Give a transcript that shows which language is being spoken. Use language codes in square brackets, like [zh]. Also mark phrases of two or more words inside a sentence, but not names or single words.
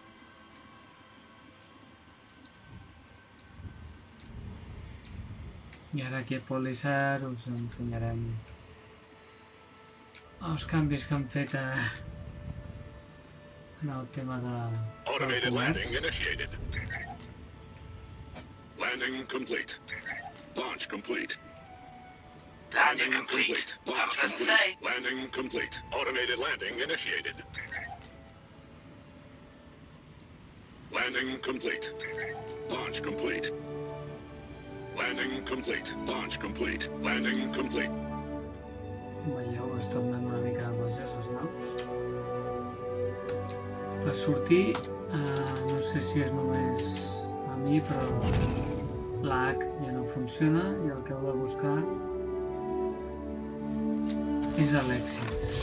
[ca] I ara aquí a Polisar us ensenyarem els canvis que han fet en el tema del [en] Automated landing [ca] comerç. [en] initiated. Landing complete. Launch complete. Landing complete. Have a Launch pleasant complete. stay. Landing complete. Automated landing initiated. Landing complete. Launch complete. Landing complete. Launch complete. Landing complete. [ca] Veieu, es tornen una mica boges les naus. Per sortir, no sé si és només a mi, però la H ja no funciona i el que heu de buscar és l'èxit.